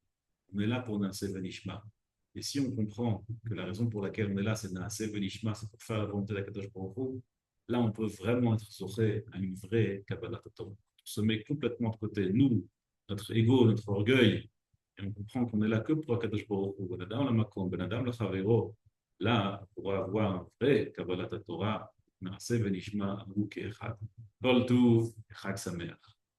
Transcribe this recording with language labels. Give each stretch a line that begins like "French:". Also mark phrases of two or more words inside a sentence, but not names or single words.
French: On est là pour
Hebrew: נעשה ונשמע.
French: Et si on comprend que la raison pour laquelle on est là, c'est
Hebrew: נעשה ונשמע,
French: c'est pour faire la volonté d'
Hebrew: הקדוש ברוך הוא,
French: là, on peut vraiment être zoré à une vraie
Hebrew: קבלת תורה.
French: On se met complètement de côté, nous, notre ego, notre orgueil, et on comprend qu'on est là que pour
Hebrew: הקדוש ברוך הוא. בן אדם למקום, בן אדם לחברו.
French: Là, on pourra avoir un vrai
Hebrew: קבלת תורה, נעשה ונשמע, עמו כאחד. כל טוב, חג שמח.